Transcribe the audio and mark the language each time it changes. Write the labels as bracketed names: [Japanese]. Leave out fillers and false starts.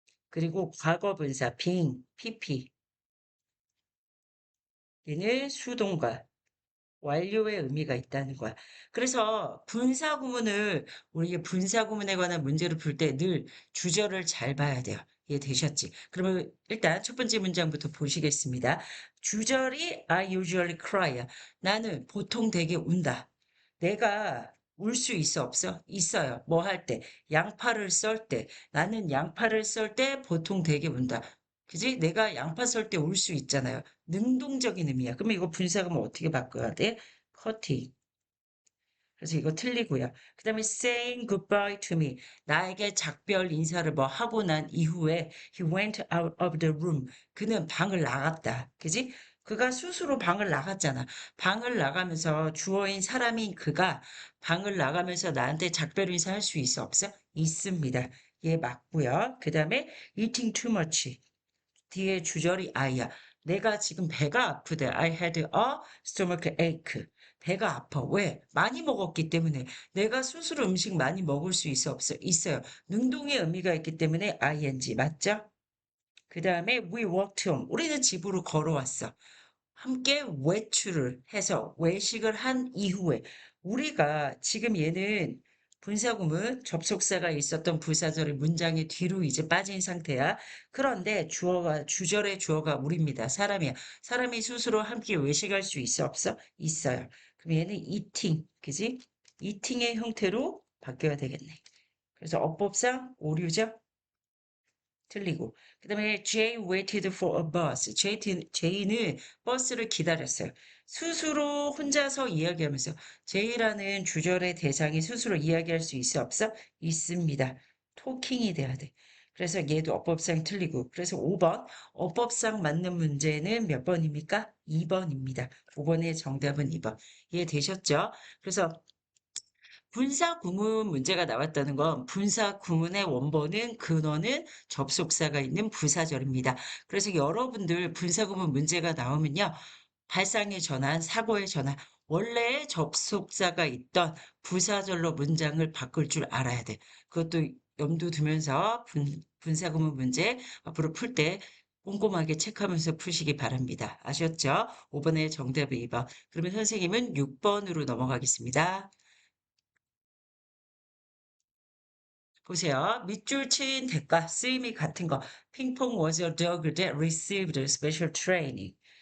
[Korean] 그리고 과거 분사 being, pp 얘는 수동과 완료의 의미가 있다는 거야. 그래서 분사 구문을 우리 분사 구문에 관한 문제를 풀 때 늘 주절을 잘 봐야 돼요. 이해되셨지? 그러면 일단 첫 번째 문장부터 보시겠습니다. 주절이 [English] I usually cry. [Korean] 나는 보통 되게 운다. 내가 울 수 있어 없어? 있어요. 뭐 할 때? 양파를 썰 때. 나는 양파를 썰 때 보통 되게 운다. 그지? 내가 양파 썰 때 울 수 있잖아요. 능동적인 의미야. 그러면 이거 분사구문 어떻게 바꿔야 돼? 커팅. 그래서 이거 틀리고요. 그 다음에 [English] saying goodbye to me. [Korean] 나에게 작별 인사를 뭐 하고 난 이후에 [English] he went out of the room. [Korean] 그는 방을 나갔다. 그지? 그가 스스로 방을 나갔잖아. 방을 나가면서 주어인 사람인 그가 방을 나가면서 나한테 작별 인사 할 수 있어 없어? 있습니다. 얘 맞고요. 그 다음에 [English] eating too much. [Korean] 뒤에 주절이 I야. 내가 지금 배가 아프대. [English] I had a stomach ache. [Korean] 배가 아파. 왜? 많이 먹었기 때문에. 내가 스스로 음식 많이 먹을 수 있어, 없어? 있어요. 능동의 의미가 있기 때문에 ing. 맞죠? 그 다음에 [English] we walked home. [Korean] 우리는 집으로 걸어왔어. 함께 외출을 해서 외식을 한 이후에 우리가 지금 얘는 분사구문 접속사가 있었던 부사절의 문장의 뒤로 이제 빠진 상태야. 그런데 주어가 주절의 주어가 우리입니다. 사람이야. 사람이 스스로 함께 외식할 수 있어 없어? 있어요. 그럼 얘는 eating, 그지? eating의 형태로 바뀌어야 되겠네. 그래서 어법상 오류죠? 틀리고. 그다음에 [English] Jay waited for a bus. [Korean] Jay는 버스를 기다렸어요. 스스로 혼자서 이야기하면서 Jay라는 주절의 대상이 스스로 이야기할 수 있어 없어? 있습니다. 토킹이 돼야 돼. 그래서 얘도 어법상 틀리고. 그래서 5번 어법상 맞는 문제는 몇 번입니까? 2번입니다. 5번의 정답은 2번. 이해되셨죠? 그래서 분사 구문 문제가 나왔다는 건 분사 구문의 원본은 근원은 접속사가 있는 부사절입니다. 그래서 여러분들 분사 구문 문제가 나오면요. 발상의 전환, 사고의 전환, 원래 접속사가 있던 부사절로 문장을 바꿀 줄 알아야 돼. 그것도 염두 두면서 분사 구문 문제 앞으로 풀 때 꼼꼼하게 체크하면서 푸시기 바랍니다. 아셨죠? 5번의 정답은 2번. 그러면 선생님은 6번으로 넘어가겠습니다. 보세요. 밑줄 친 대가, 쓰임이 같은 거. [English] 핑퐁 was a dog that received special training.